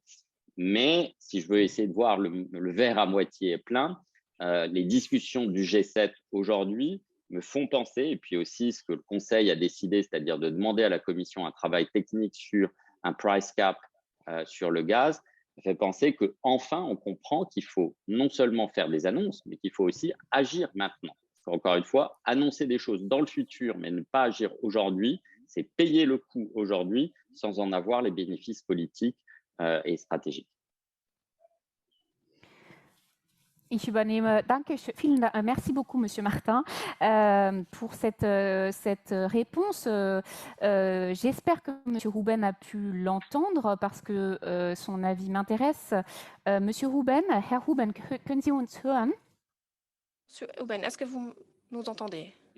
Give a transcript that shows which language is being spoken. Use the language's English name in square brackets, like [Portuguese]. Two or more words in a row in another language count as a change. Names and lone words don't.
[French] Mais si je veux essayer de voir le verre à moitié plein, les discussions du G7 aujourd'hui me font penser, et puis aussi ce que le Conseil a décidé, c'est-à-dire de demander à la Commission un travail technique sur un [English] price cap [French] sur le gaz, me fait penser qu'enfin on comprend qu'il faut non seulement faire des annonces, mais qu'il faut aussi agir maintenant. Encore une fois, annoncer des choses dans le futur, mais ne pas agir aujourd'hui, c'est payer le coût aujourd'hui sans en avoir les bénéfices politiques et stratégiques. [German] Ich übernehme, [French] merci beaucoup, Monsieur Martin, pour cette réponse. J'espère que Monsieur Ruben a pu l'entendre parce que son avis m'intéresse. Monsieur Ruben, [German] Herr Ruben, können Sie uns hören? [French] Monsieur Ruben, est-ce que vous nous entendez?